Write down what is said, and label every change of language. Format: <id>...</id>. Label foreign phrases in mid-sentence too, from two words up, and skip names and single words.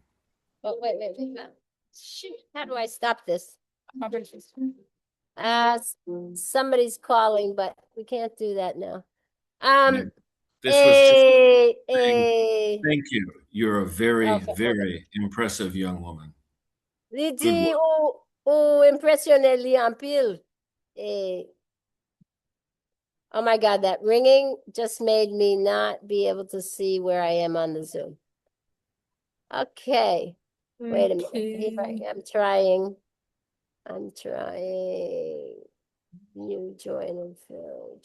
<en>Oh, wait. Shoot, how do I stop this? Somebody's calling, but we can't do that now. This was just Thank you. You're a very, Okay. very impressive young woman.</en> <ht>Li di ou impressionne li en pile.</ht> <en>Oh my God, that ringing just made me not be able to see where I am on the Zoom. Okay, wait a minute. Here I am trying. New join and fill.</en>